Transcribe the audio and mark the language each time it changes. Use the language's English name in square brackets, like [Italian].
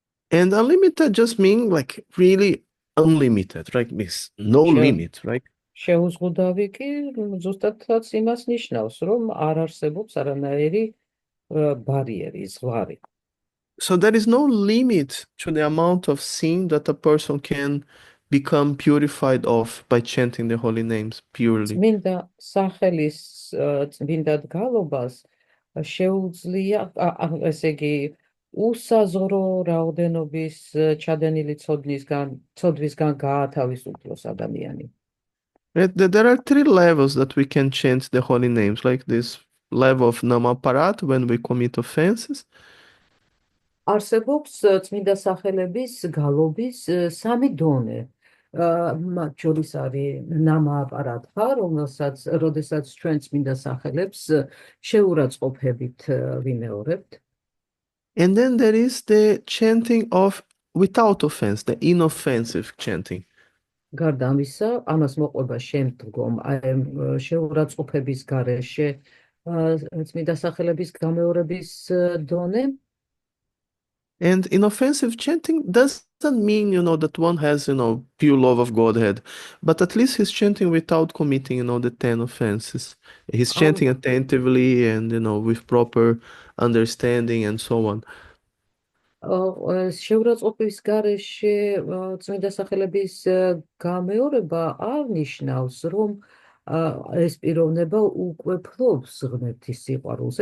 [English] And unlimited just means like really unlimited, right? Means no limit, right? [Georgian] შეუზღუდავი კი ზუსტადაც იმას ნიშნავს, რომ არ არსებობს არანაირი ბარიერი, ზღვარი. [English] So there is no limit to the amount of sin that a person can become purified of by chanting the holy names purely. [Georgian] წმინდა სახელის წმინდად გალობას შეუძლია, ესე იგი, უსაზღვრო რაოდენობის ჩადენილი ცოდვისგან გაათავისუფლოს ადამიანი. [English] There are 3 levels that we can chant the holy names, like this level of namaparat when we commit offenses. [Georgian] არსებობს წმინდა სახელების გალობის 3 დონე. მათ შორის არის ნამაპარატა, როდესაც ჩვენ წმინდა სახელებს შეურაცხყოფებით ვიმეორებთ. [English] And then there is the chanting of without offense, the inoffensive chanting. [Georgian] გარდა ამისა, ამას მოყვება შემდგომ შეურაცხყოფების გარეშე წმინდა სახელების გამეორების დონე. [English] And inoffensive chanting doesn't mean, that one has, pure love of Godhead, but at least he's chanting without committing, the 10 offenses. He's chanting attentively and, with proper understanding and so on. [Georgian] შეურაცხყოფის გარეშე წმინდა სახელების გამეორება არ ნიშნავს, რომ ეს პიროვნება უკვე ფლობს ღმერთის სიყვარულს.